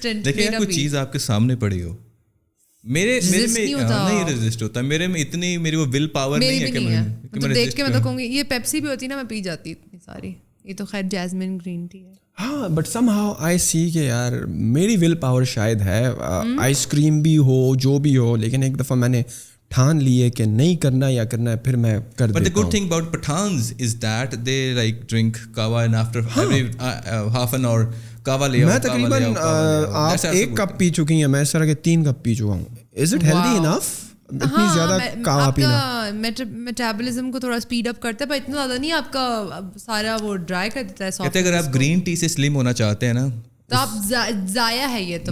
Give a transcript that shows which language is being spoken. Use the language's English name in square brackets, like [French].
[Urdu] دیکھیں کوئی چیز آپ کے سامنے پڑی ہو, میرے میں نہیں ریزسٹ ہوتا, میرے میں اتنی میری وہ ول پاور نہیں ہے کہ میں دیکھ کے میں تو کہوں گی یہ پیپسی بھی ہوتی نا میں پی جاتی اتنی ساری. یہ تو خیر جیسمین گرین ٹی ہے. ہاں [English] but somehow I see [Urdu] کہ یار میری ول پاور شاید ہے, آئس کریم بھی ہو جو بھی ہو, لیکن ایک دفعہ میں نے ٹھان لی ہے کہ نہیں کرنا یا کرنا ہے, پھر میں کر دیتا ہوں. [English] But the good thing about Pathans is that they like drink kava and after every half an hour kava [Urdu] لے آؤ. میں تقریباً آپ 1 کپ پی چکی ہیں, میں اس طرح کے 3 کپ پی چکا ہوں. [English] Is it healthy enough? [Urdu] اتنی زیادہ کہوا پینا آپ کا میٹابولزم کو تھوڑا اسپیڈ اپ کرتا ہے, پر اتنا زیادہ نہیں, آپ کا سارا وہ ڈرائی کر دیتا ہے. کہتے ہیں اگر آپ گرین ٹی سے سلم ہونا چاہتے ہیں نا تو آپ ضائع ہے یہ تو.